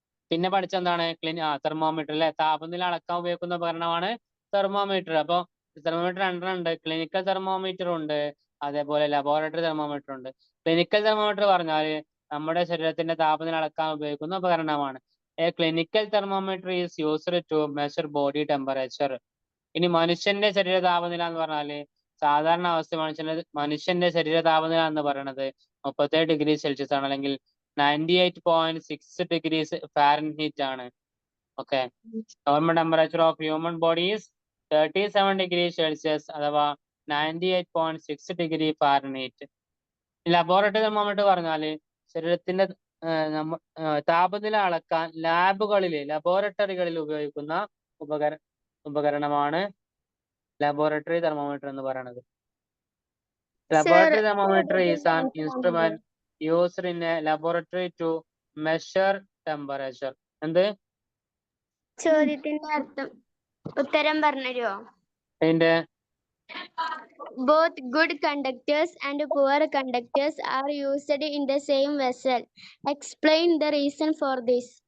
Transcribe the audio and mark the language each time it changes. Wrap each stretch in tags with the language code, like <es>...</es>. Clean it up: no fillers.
<ml>പിന്നെ പഠിച്ചെന്താണ്? തെർമോമീറ്റർ അല്ലെ. താപനില അളക്കാൻ ഉപയോഗിക്കുന്ന ഉപകരണമാണ് തെർമോമീറ്റർ. അപ്പൊ തെർമോമീറ്റർ രണ്ടെണ്ണം ഉണ്ട്. ക്ലിനിക്കൽ തെർമോമീറ്റർ ഉണ്ട്, അതേപോലെ ലബോറട്ടറി തെർമോമീറ്റർ ഉണ്ട്. ക്ലിനിക്കൽ തെർമോമീറ്റർ പറഞ്ഞാൽ നമ്മുടെ ശരീരത്തിന്റെ താപനില അളക്കാൻ ഉപയോഗിക്കുന്ന ഉപകരണമാണ്.</ml> <en>A clinical thermometer is used to measure body temperature.</en> <ml>ഇനി മനുഷ്യന്റെ ശരീര താപനില എന്ന് പറഞ്ഞാല് സാധാരണ അവസ്ഥ മനുഷ്യന്റെ ശരീര താപനില എന്ന് പറയുന്നത് 37 ഡിഗ്രി സെൽഷ്യസ് ആണ്, അല്ലെങ്കിൽ 98.6 ഡിഗ്രീസ് ഫാരൻഹീറ്റ് ആണ്.</ml> <en>Okay, normal temperature of human body is 37 degree Celsius അഥവാ 98.6 degree Fahrenheit.</en> <ml>ലബോറട്ടറി തെർമോമീറ്റർ പറഞ്ഞാല് ശരീരത്തിന്റെ താപനില അളക്കാൻ ലബോറട്ടറികളിൽ ഉപയോഗിക്കുന്ന ഉപകരണമാണ് ലബോറട്ടറി തെർമോമീറ്റർ എന്ന് പറയുന്നത്.</ml> <en>Laboratory thermometer is an instrument used in a laboratory to measure temperature.</en> <ml>എന്ത് ചോദ്യത്തിന്റെ അർത്ഥം ഉത്തരം പറഞ്ഞുതരുമോ? അതിന്റെ</ml> <en>Both good conductors and poor conductors are used in the same vessel. Explain the reason for this.</en>